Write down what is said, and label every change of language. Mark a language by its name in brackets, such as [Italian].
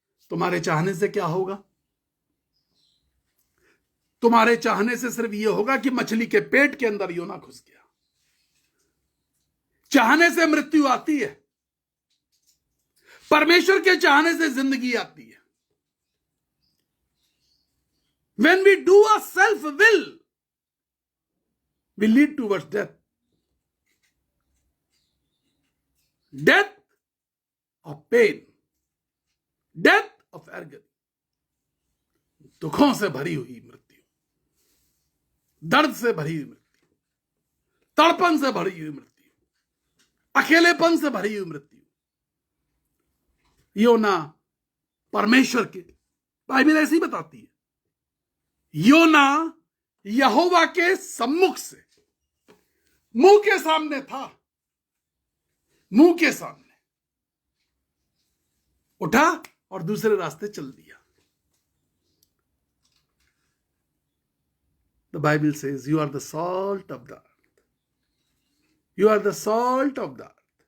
[Hindi] तुम्हारे चाहने से क्या होगा? तुम्हारे चाहने से सिर्फ यह होगा कि मछली के पेट के अंदर योना घुस गया। चाहने से मृत्यु आती है, परमेश्वर के चाहने से जिंदगी आती है। [English] When we do a self will, we lead towards death. Death of pain, death of agony, [Hindi] दुखों से भरी हुई मृत्यु, दर्द से भरी हुई मृत्यु, तड़पन से भरी हुई मृत्यु, अकेलेपन से भरी हुई मृत्यु। योना परमेश्वर के, बाइबल ऐसी बताती है, योना यहोवा के सम्मुख से, मुंह के सामने था, मुंह के सामने उठा और दूसरे रास्ते चल दिया। [English] The Bible says you are the salt of the earth. You are the salt of the earth.